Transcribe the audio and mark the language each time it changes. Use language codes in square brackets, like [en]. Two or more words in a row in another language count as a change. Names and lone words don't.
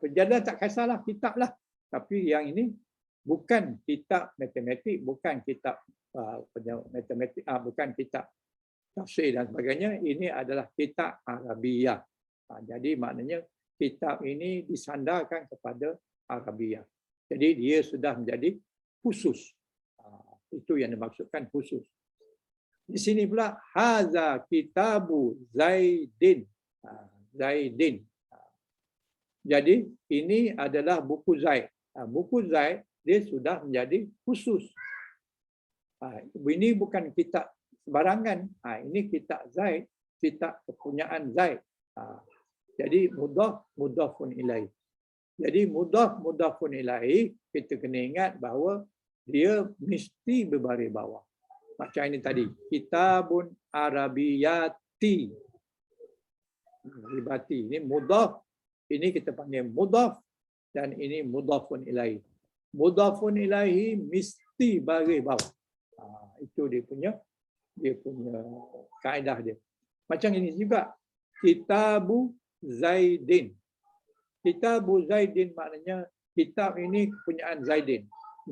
[ms] Jadi tak kisahlah, kitab lah. Tapi yang ini bukan kitab matematik, bukan kitab matematik, bukan kitab tafsir dan sebagainya. Ini adalah kitab Arabiyah. Jadi maknanya kitab ini disandarkan kepada Arabiyah. Jadi dia sudah menjadi khusus. Itu yang dimaksudkan khusus. Di sini pula [ar] هذا كتاب زيد. [ms] Zaidin. Jadi ini adalah buku Zaid. Buku Zaid dia sudah menjadi khusus. Ini bukan kitab sembarangan. Ini kitab Zaid, kitab kepunyaan Zaid. [ar] Jadi مضاف إليه. Jadi مضاف إليه, [ms] kita kena ingat bahawa dia mesti berbaris bawah. Macam ini tadi, [ar] كتاب عربية. [ms] Ribati. Ini mudhaf. Ini kita panggil mudhaf dan ini [ar] مضاف إليه. مضاف إليه [ms] mesti baris bawah. Itu dia punya kaedah dia. Macam ini juga [ar] كتاب زيد. كتاب زيد [ms] maknanya kitab ini kepunyaan Zaidin.